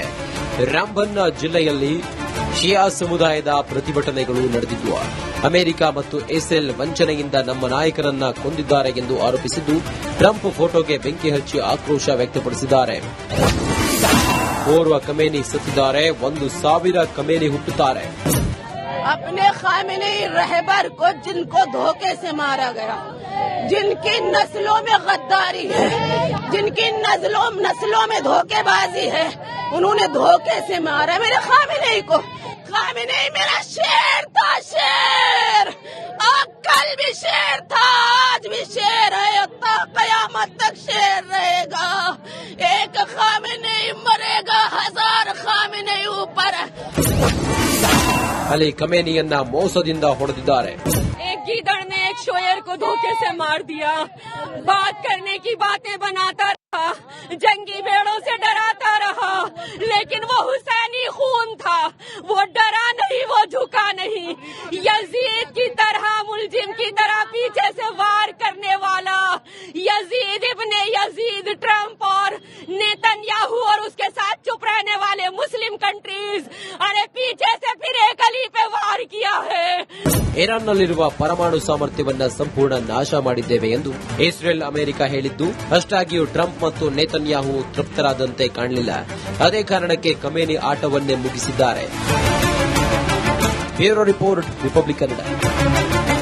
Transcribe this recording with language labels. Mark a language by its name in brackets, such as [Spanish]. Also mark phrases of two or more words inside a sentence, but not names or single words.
[Kannada] ರಾಂಬನ್ ಜಿಲ್ಲೆಯಲ್ಲಿ ಶಿಯಾ ಸಮುದಾಯದ ಪ್ರತಿಭಟನೆಗಳು ನಡೆದಿದ್ದು, ಅಮೆರಿಕ ಮತ್ತು ಇಸ್ರೇಲ್ ವಂಚನೆಯಿಂದ ನಮ್ಮ ನಾಯಕರನ್ನ ಕೊಂದಿದ್ದಾರೆ ಎಂದು ಆರೋಪಿಸಿದ್ದು, ಟ್ರಂಪ್ ಫೋಟೋಗೆ ಬೆಂಕಿ ಹಚ್ಚಿ ಆಕ್ರೋಶ ವ್ಯಕ್ತಪಡಿಸಿದ್ದಾರೆ. ಓರ್ವ ಖಮೇನಿ ಸತ್ತಿದ್ದಾರೆ, 1,000 ಖಮೇನಿ ಹುಟ್ಟುತ್ತಾರೆ. [Hindi] अपने खामेनी रहबर को जिनको धोखे से मारा गया, जिनकी नस्लों में गद्दारी है, जिनकी नस्लों में धोखेबाजी है, उन्होंने धोखे से मारा मेरे खामेनी को. खामेनी मेरा शेर था, शेर. कल भी शेर था, आज भी शेर है, कयामत तक शेर रहेगा. एक खामेनी मरेगा, 1000 खामेनी ऊपर. [Kannada] ಅಲ್ಲಿ ಖಮೇನಿಯನ್ನ ಮೋಸದಿಂದ ಹೊಡೆದಿದ್ದಾರೆ. [Hindi] एक गीदड़ ने एक शोयर को धोखे से मार दिया. बात करने की बातें बनाता रहा, जंगी भेड़ों से डराता रहा, लेकिन वो हुसैनी खून था. वो डरा नहीं, वो झुका नहीं. यजीद की तरह, मुलजिम की तरह पीछे से वार करने वाला यजीद इब्ने यजीद ट्रंप और नेतन्याहू और उसके साथ चुप रहने वाले [English] Muslim countries, [Hindi] अरे पीछे से फिर एक अली पे वार किया है. [Kannada] ಇರಾನ್ನಲ್ಲಿರುವ ಪರಮಾಣು ಸಾಮರ್ಥ್ಯವನ್ನ ಸಂಪೂರ್ಣ ನಾಶ ಮಾಡಿದ್ದೇವೆ ಎಂದು ಇಸ್ರೇಲ್ ಅಮೆರಿಕ ಹೇಳಿದ್ದು, ಅಷ್ಟಾಗಿಯೂ ಟ್ರಂಪ್ ಮತ್ತು ನೇತನ್ಯಾಹು ತೃಪ್ತರಾದಂತೆ ಕಾಣಲಿಲ್ಲ. ಅದೇ ಕಾರಣಕ್ಕೆ ಖಮೇನಿ ಆಟವನ್ನೇ ಮುಗಿಸಿದ್ದಾರೆ. [English] bureau report, [Kannada] ರಿಪಬ್ಲಿಕ್ ಕನ್ನಡ.